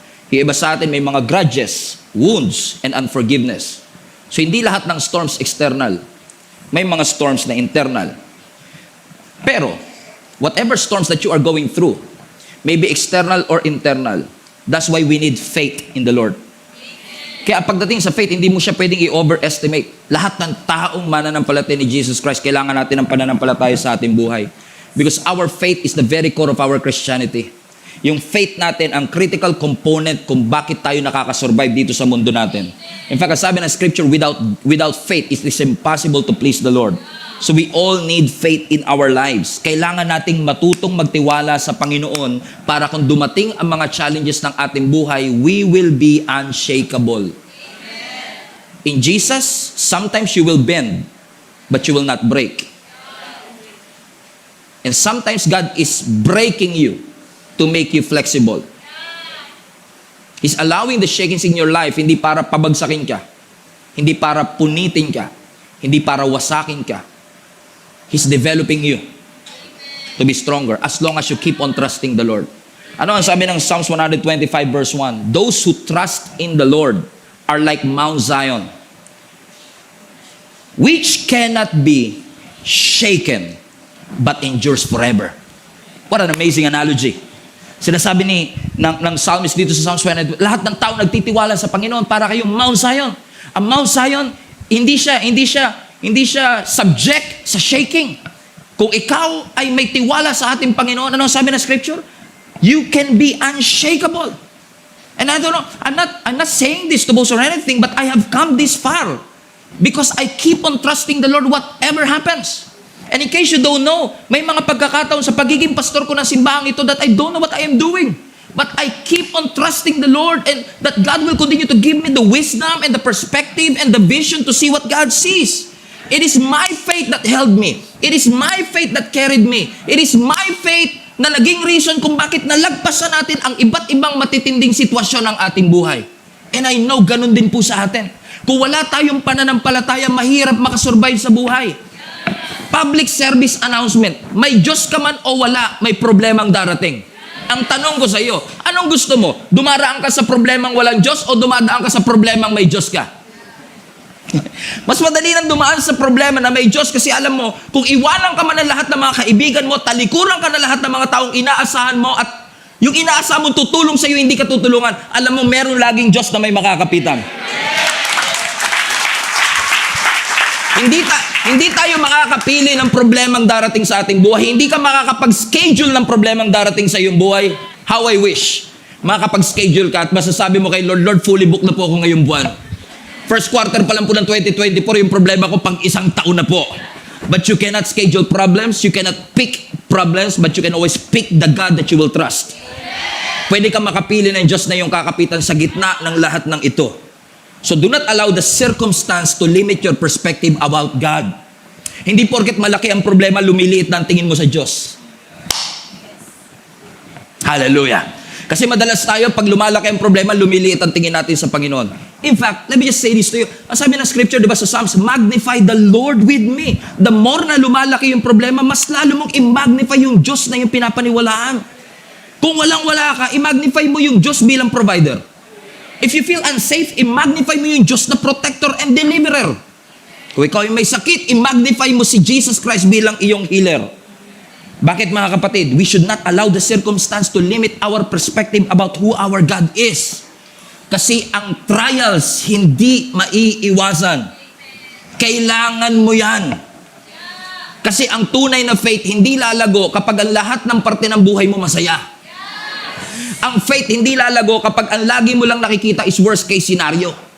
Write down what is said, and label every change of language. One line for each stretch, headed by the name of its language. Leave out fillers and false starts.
Filipino: Yung iba sa atin may mga
English: grudges, wounds, and unforgiveness.
Filipino: So hindi lahat ng storms external. May mga storms na internal.
English: Pero, whatever storms that you are going through, maybe external or internal, that's why we need faith in the Lord.
Filipino: Kaya pagdating sa faith, hindi mo siya pwedeng i-overestimate. Lahat ng taong mananampalataya ni Jesus Christ, kailangan natin ng pananampalataya sa ating buhay.
English: Because our faith is the very core of our Christianity.
Filipino: Yung faith natin, ang critical component kung bakit tayo nakakasurvive dito sa mundo natin.
English: In fact,
Filipino: sabi ng scripture,
English: without faith, it is impossible to please the Lord. So we all need faith in our lives.
Filipino: Kailangan nating matutong magtiwala sa Panginoon para kung dumating ang mga challenges ng ating buhay,
English: we will be unshakable. In Jesus, sometimes you will bend, but you will not break. And sometimes God is breaking you to make you flexible. He's allowing the shakings in your life,
Filipino: hindi para pabagsakin ka, hindi para punitin ka, hindi para wasakin ka.
English: He's developing you to be stronger as long as you keep on trusting the Lord.
Filipino: Ano ang sabi ng Psalms 125 verse 1?
English: Those who trust in the Lord are like Mount Zion, which cannot be shaken, but endures forever. What an amazing analogy.
Filipino: Sinasabi ng psalmist dito sa Psalms 1, lahat ng tao nagtitiwala sa Panginoon para kayong Mount Zion. Ang Mount Zion, hindi siya subject sa shaking. Kung ikaw ay may tiwala sa ating Panginoon, ano sabi ng scripture?
English: You can be unshakable. And I don't know, I'm not saying this to boast or anything, but I have come this far because I keep on trusting the Lord whatever happens. And in case you don't know,
Filipino: may mga pagkakataon sa pagiging pastor ko ng simbahang ito
English: that I don't know what I am doing. But I keep on trusting the Lord and that God will continue to give me the wisdom and the perspective and the vision to see what God sees. It is my faith that held me. It is my faith that carried me. It is my faith
Filipino: na naging reason kung bakit nalagpasan natin ang iba't ibang matitinding sitwasyon ng ating buhay.
English: And I know
Filipino: ganun din po sa atin. Kung wala tayong pananampalataya, mahirap makasurvive sa buhay.
English: Public service announcement.
Filipino: May Diyos ka man o wala, may problemang darating. Ang tanong ko sa iyo, anong gusto mo? Dumaraan ka sa problemang walang Diyos o dumadaan ka sa problemang may Diyos ka? Mas madali nang dumaan sa problema na may Diyos kasi alam mo, kung iwanan ka man ng lahat ng mga kaibigan mo, talikuran ka na lahat ng mga taong inaasahan mo at yung inaasahan mo tutulong sa iyo, hindi ka tutulungan, alam mo, meron laging Diyos na may makakapitan. Hindi tayo makakapili ng problemang darating sa ating buhay. Hindi ka makakapag-schedule ng problemang darating sa iyong buhay.
English: How I wish
Filipino: makakapag-schedule ka at masasabi mo kay Lord, Lord, fully booked na po ako ngayong buwan. First quarter pa lang po ng 2024, yung problema ko pang isang taon na po.
English: But you cannot schedule problems, you cannot pick problems, but you can always pick the God that you will trust.
Filipino: Pwede ka makapili ng Diyos na yung kakapitan sa gitna ng lahat ng ito.
English: So do not allow the circumstance to limit your perspective about God.
Filipino: Hindi porket malaki ang problema, lumiliit na ang tingin mo sa Diyos. Hallelujah. Kasi madalas tayo, pag lumalaki ang problema, lumiliit ang tingin natin sa Panginoon.
English: In fact, let me just say this to you.
Filipino: Ang sabi ng scripture, di ba sa Psalms,
English: magnify the Lord with me.
Filipino: The more na lumalaki yung problema, mas lalo mong i-magnify yung Diyos na yung pinapaniwalaan. Kung walang-wala ka, i-magnify mo yung Diyos bilang provider.
English: If you feel unsafe,
Filipino: i-magnify mo yung Diyos na protector and deliverer. Kung ikaw ay may sakit, i-magnify mo si Jesus Christ bilang iyong healer. Bakit mga kapatid?
English: We should not allow the circumstance to limit our perspective about who our God is.
Filipino: Kasi ang trials hindi maiiwasan. Kailangan mo yan. Kasi ang tunay na faith hindi lalago kapag ang lahat ng parte ng buhay mo masaya. Ang faith hindi lalago kapag ang lagi mo lang nakikita is worst case scenario.